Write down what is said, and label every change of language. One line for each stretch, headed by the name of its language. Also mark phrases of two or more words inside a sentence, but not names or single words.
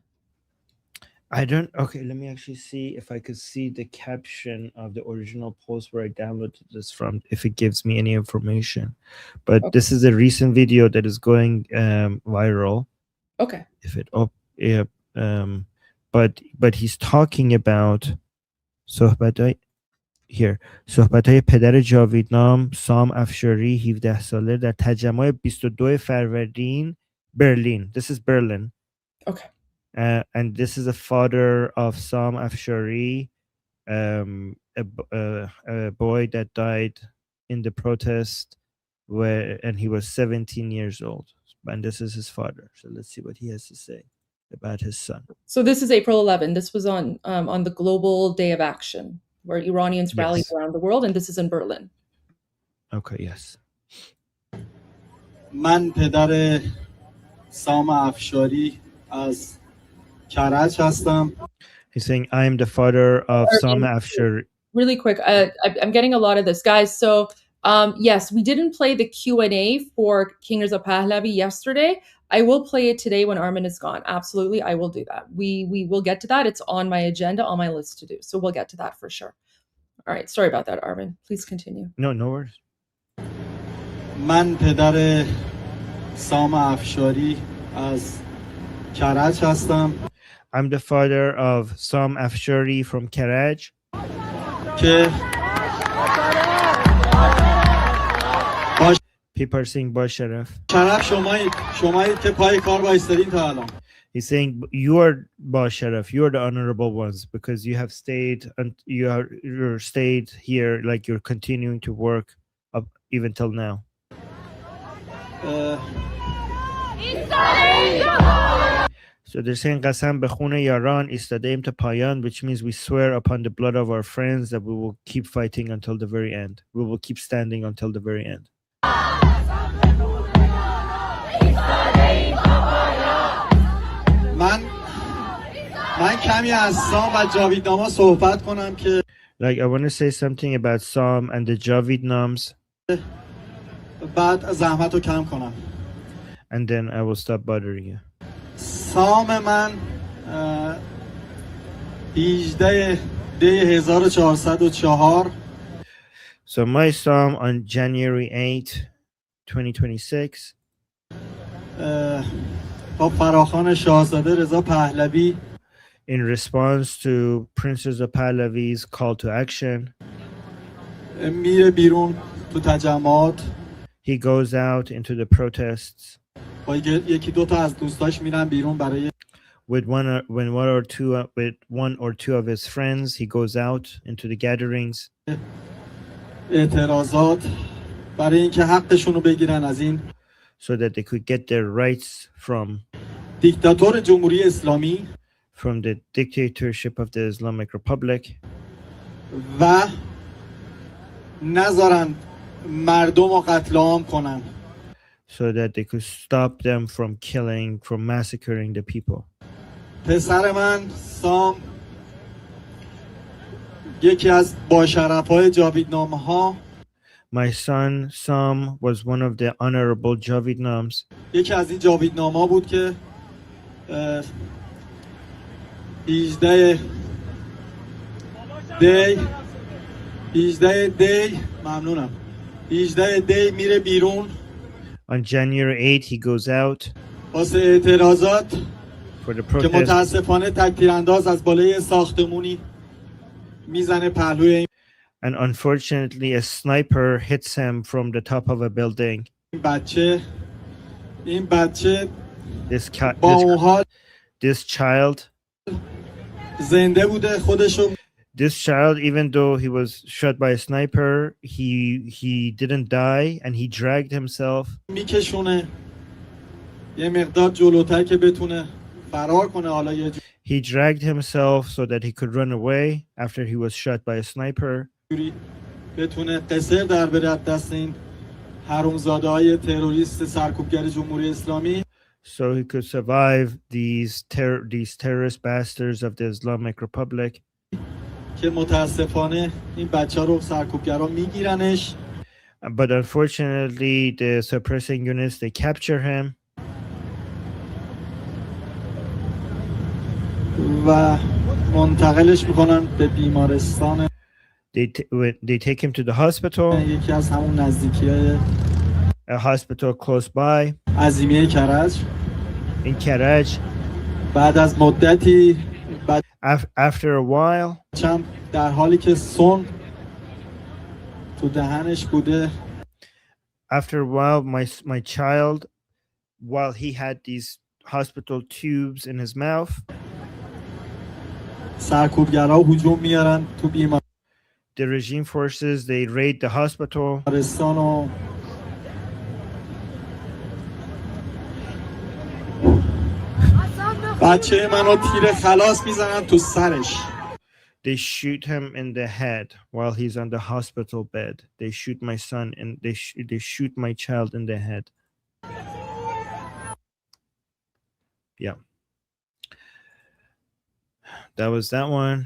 English: Okay, let me actually see if I could see the caption of the original post where I downloaded this from, if it gives me any information. But Okay. this is a recent video that is going viral. Okay. But he's talking about
Persian: صحبت‌های پدر جاویدنام سام افشاری 17 ساله در تجمع 22 فروردین برلین.
English: This is Berlin. Okay. And this is the father of Sam Afshari, a boy that died in the protest, and he was 17 years old. And this is his father. So let's see what he has to say about his son. So this is April 11. This was on the Global Day of Action, where Iranians rallied around the world, and this is in Berlin. Okay, yes.
Persian: من پدر سام افشاری از کرج هستم.
English: He's saying, I am the father of Sam Afshari. Really quick, I'm getting a lot of this, guys. So yes, we didn't play the Q&A for King Reza Pahlavi yesterday. I will play it today when Armin is gone. Absolutely, I will do that. We will get to that. It's on my agenda, on my list to do. So we'll get to that for sure. All right, sorry about that, Armin. Please continue. No worries.
Persian: من پدر سام افشاری از کرج هستم.
English: I'm the father of Sam Afshari from Karaj.
Persian: که
English: People are saying
Persian: با شرف. شرف شمایید که پای کار وایستادین تا الان.
English: He's saying you are
Persian: با شرف,
English: you are the honorable ones because you have stayed and you're stayed here, like you're continuing to work up even till now. اه، So they're saying
Persian: قسم به خون یاران ایستاده‌ایم تا پایان,
English: which means we swear upon the blood of our friends that we will keep fighting until the very end. We will keep standing until the very end.
Persian: من کمی از سام و جاویدنامه صحبت کنم که
English: Like I want to say something about Psalm and the Javidnams,
Persian: بعد زحمت رو کم کنم.
English: and then I will stop bothering you.
Persian: سام من 18 دی 1404
English: So my Psalm on January 8, 2026,
Persian: با فراخوان شاهزاده رضا پهلوی
English: in response to Princess of Pahlavi's call to action,
Persian: میره بیرون تو تجمعات
English: he goes out into the protests
Persian: با یکی دو تا از دوستاش میرن بیرون برای
English: with one or two of his friends. He goes out into the gatherings
Persian: اعتراضات برای اینکه حقشون رو بگیرن از این
English: so that they could get their rights
Persian: دیکتاتور جمهوری اسلامی
English: from the dictatorship of the Islamic Republic,
Persian: و نذارن مردم رو قتل عام کنن.
English: so that they could stop them from massacring the people.
Persian: پسر من سام یکی از باشرف‌های جاویدنامه ها،
English: My son Sam was one of the honorable Javidnams.
Persian: یکی از این جاویدنامه ها بود که 18 دی ممنونم 18 دی میره بیرون
English: On January 8, he goes out
Persian: واسه اعتراضات
English: for the
Persian: که
English: protest,
Persian: متاسفانه تک‌تیرانداز از بالای ساختمونی میزنه پهلوی این
English: and unfortunately a sniper hits him from the top of a building.
Persian: بچه
English: This
Persian: با اون حال
English: this child,
Persian: زنده بوده خودشو
English: even though he was shot by a sniper, he didn't die, and he dragged himself
Persian: میکشونه یه مقدار جلوتر که بتونه فرار کنه. حالا یه
English: He dragged himself so that he could run away after he was shot by a sniper,
Persian: جوری بتونه قصر در بره از دست این حرومزاده های تروریست سرکوبگر جمهوری اسلامی
English: so he could survive these terrorist bastards of the Islamic Republic.
Persian: که متاسفانه این بچه رو سرکوبگرا میگیرنش
English: But unfortunately, the suppressing units, they capture him
Persian: و منتقلش میکنن به بیمارستان
English: they take him to the hospital,
Persian: یکی از همون نزدیکی
English: a hospital close by
Persian: عظیمیه کرج.
English: in Karaj.
Persian: بعد از مدتی
English: After a while,
Persian: بچم در حالی که سون تو دهنش بوده
English: after a while, my child, while he had these hospital tubes in his mouth,
Persian: سرکوبگرا هجوم میارن تو
English: the regime forces, they raid the hospital
Persian: بیمارستان و بچه منو تیر خلاص میزنن تو سرش.
English: they shoot him in the head while he's on the hospital bed. They shoot my son and they shoot my child in the head. Yeah. That was that one.